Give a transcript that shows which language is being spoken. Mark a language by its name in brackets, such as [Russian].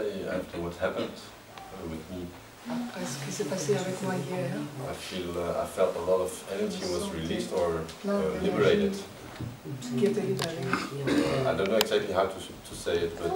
[English] after what happened with me. [French] Après ce qui s'est passé avec moi hier, [English] I felt a lot of energy was released or liberated. [French] qui était libéré. [English] I don't know exactly how to say it, but